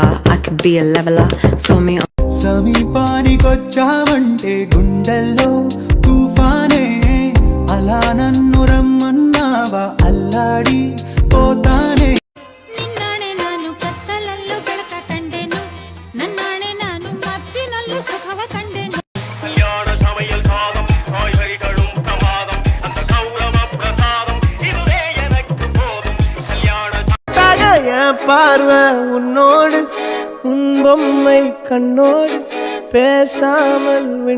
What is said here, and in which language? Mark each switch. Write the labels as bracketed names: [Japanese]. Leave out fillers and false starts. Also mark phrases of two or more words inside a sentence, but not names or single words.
[English] I could be a leveler, saw me on [Telugu] సమీపానికొచ్చావంటే గుండెల్లో తుఫానే అలా నన్ను రమ్మన్నావా అల్లాడి పోతానే [Kannada] ನಿನ್ನಾಣೆ ನಾನು ಕತ್ತಲಲ್ಲೂ ಬೆಳಕ ಕಂಡೆನು ನನ್ನಾಣೆ ನಾನು ಮತ್ತಿನಲ್ಲೂ ಸುಖವ ಕಂಡೆನು [Tamil] கல்யாண சமையல் சாதம் காய்கறிகளும் பிரமாதம் அந்த கௌரவ பிரசாதம் இதுவே எனக்கு போதும் கல்யாண பார்வை உன்னோடு உன் பொம்மை கண்ணோடு பேசாமல் விண்ணோடு